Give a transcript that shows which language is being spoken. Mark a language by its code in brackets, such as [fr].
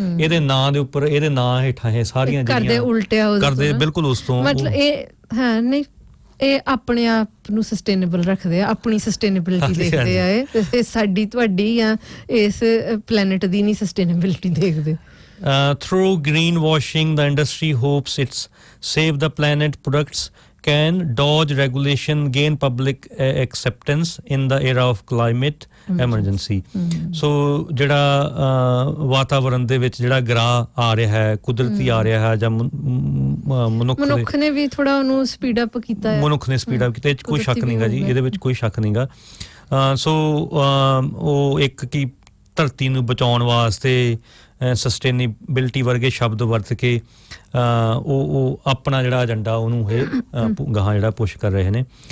[pa] ਇਹਦੇ ਨਾਂ ਦੇ ਉੱਪਰ ਇਹਦੇ ਨਾਂ ਹੇਠਾਂ ਇਹ ਸਾਰੀਆਂ ਜਿਹੜੀਆਂ ਕਰਦੇ ਬਿਲਕੁਲ ਉਸ ਤੋਂ ਮਤਲਬ ਇਹ ਹਾਂ ਨਹੀਂ ਇਹ ਆਪਣੇ ਆਪ ਨੂੰ ਸਸਟੇਨੇਬਲ ਰੱਖਦੇ ਆ, ਆਪਣੀ ਸਸਟੇਨੇਬਿਲਿਟੀ ਦੇਖਦੇ ਆ ਇਹ ਸਾਡੀ ਤੁਹਾਡੀ ਜਾਂ ਇਸ ਪਲੈਨਟ ਦੀ ਨਹੀਂ ਸਸਟੇਨੇਬਿਲਿਟੀ ਦੇਖਦੇ। [en] Through greenwashing, the industry hopes its Save the Planet products can dodge regulation, gain public acceptance in the era of climate emergency. [pa] So ਜਿਹੜਾ ਵਾਤਾਵਰਣ ਦੇ ਵਿੱਚ ਜਿਹੜਾ ਗਰਾਹ ਆ ਰਿਹਾ ਹੈ, ਕੁਦਰਤੀ ਆ ਰਿਹਾ ਹੈ ਜਾਂ ਮਨੁੱਖ ਨੇ ਵੀ ਥੋੜਾ ਉਹਨੂੰ ਸਪੀਡ ਅਪ ਕੀਤਾ ਹੈ, ਮਨੁੱਖ ਨੇ ਸਪੀਡ ਅਪ ਕੀਤਾ, ਇਹ 'ਚ ਕੋਈ ਸ਼ੱਕ ਨਹੀਂਗਾ ਜੀ, ਇਹਦੇ ਵਿੱਚ ਕੋਈ ਸ਼ੱਕ ਨਹੀਂਗਾ। ਸੋ ਉਹ ਇੱਕ ਕੀ ਧਰਤੀ ਨੂੰ ਬਚਾਉਣ ਵਾਸਤੇ ਸਸਟੇਨੇਬਿਲਿਟੀ ਵਰਗੇ ਸ਼ਬਦ ਵਰਤ ਕੇ ਉਹ ਆਪਣਾ ਜਿਹੜਾ ਏਜੰਡਾ ਉਹਨੂੰ ਇਹ ਗਾਹਾਂ ਜਿਹੜਾ ਪੁਸ਼ ਕਰ ਰਹੇ ਨੇ।